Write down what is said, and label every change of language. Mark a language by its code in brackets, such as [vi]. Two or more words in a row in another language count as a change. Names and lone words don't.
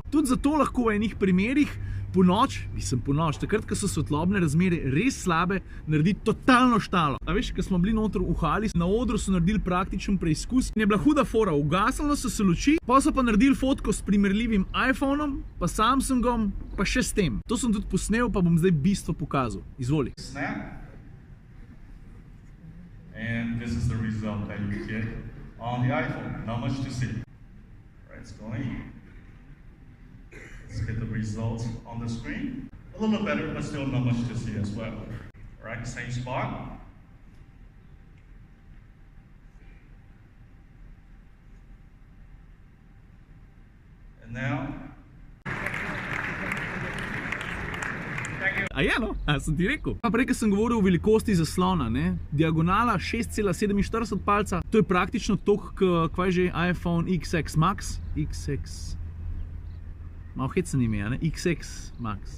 [sl] Tudi zato lahko v enih primerih po noč, takrat, ko so svetlobne razmere res slabe, naredi totalno štalo. A veš, ko smo bili noter v hali, na odru so naredili praktičen preizkus in je bila huda fora, ugasnilo so se luči, pa so pa naredili fotko s primerljivim iPhonom, pa Samsungom, pa še s tem. To sem tudi posnel, pa bom zdaj bistvo pokazal. Izvoli. Snap. [en] And this is the result that you get on the iPhone. Not much to see. Alright, it's going. Let's get the results on the screen. A little better, but still not much to see as well. Alright, same spot. And now. [sl] A je, no? A sem ti rekel? Pa prej, ko sem govoril o velikosti zaslona, ne? Diagonala 6,47 palca, to je praktično toliko, kaj že iPhone XX Max. Malo hecen ime, ne? XX Max.